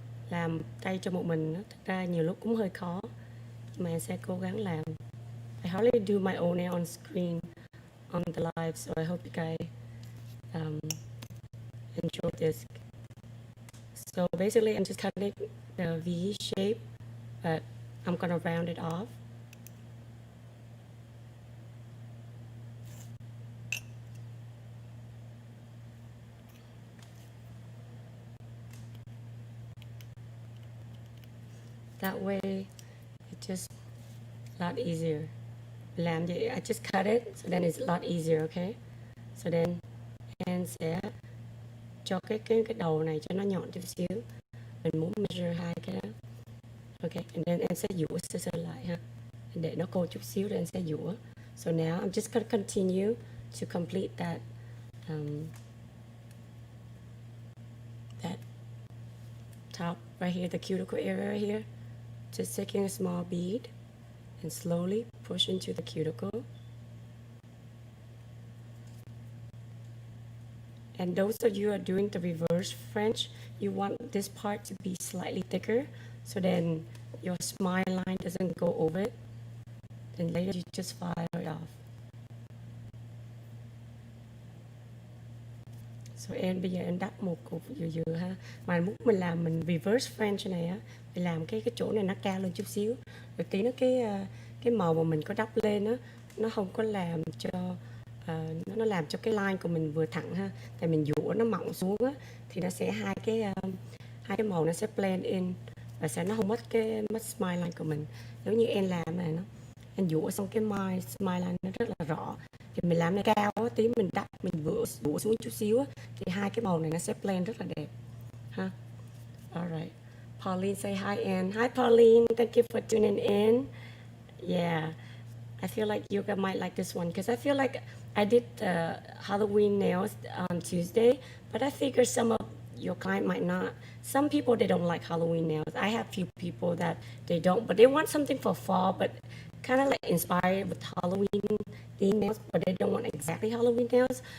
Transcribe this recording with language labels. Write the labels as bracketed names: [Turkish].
[Vietnamese] Làm tay cho một mình thật ra nhiều lúc cũng hơi khó, nhưng mà em sẽ cố gắng làm. [English] I hardly do my own nail on screen on the live, so I hope you guys enjoy this. So basically, I'm just cutting the V shape, but I'm gonna round it off. That way, it's just a lot easier. [Vietnamese] Làm vậy, [English] I just cut it, so then it's a lot easier, okay? So then, [Vietnamese] em sẽ cho cái đầu này cho nó nhọn chút xíu. Mình muốn measure hai cái đó. [English] Okay, and then [Vietnamese] em sẽ dũa sơ lại ha. Để nó khô chút xíu rồi em sẽ dũa. [English] So now I'm just gonna continue to complete that that top right here, the cuticle area right here. Just taking a small bead and slowly push into the cuticle. And those of you who are doing the reverse French, you want this part to be slightly thicker, so then your smile line doesn't go over it. Then later you just file it off. [Vietnamese] So em bây giờ em đắp một cục dừa ha. Mà muốn mình làm mình reverse French này á, mình làm cái chỗ này nó cao lên chút xíu. Rồi tí nó cái màu mà mình có đắp lên á, nó không có làm cho nó làm cho cái line của mình vừa thẳng ha. Tại mình dũa nó mỏng xuống á, thì nó sẽ hai cái màu nó sẽ blend in và sẽ nó không mất smile line của mình. Giống như em làm này nó, em dũa xong cái smile line nó rất là rõ. Thì mình làm này cao á, tí mình đắp mình dũa xuống chút xíu á, thì hai cái màu này nó sẽ blend rất là đẹp ha. [English] Alright, Pauline say hi Ann. Hi Pauline, thank you for tuning in. Yeah, I feel like you guys might like this one because I feel like I did Halloween nails on Tuesday, but I figure some of your client might not. Some people, they don't like Halloween nails. I have few people that they don't, but they want something for fall, but kind of like inspired with Halloween theme nails, but they don't want exactly Halloween nails.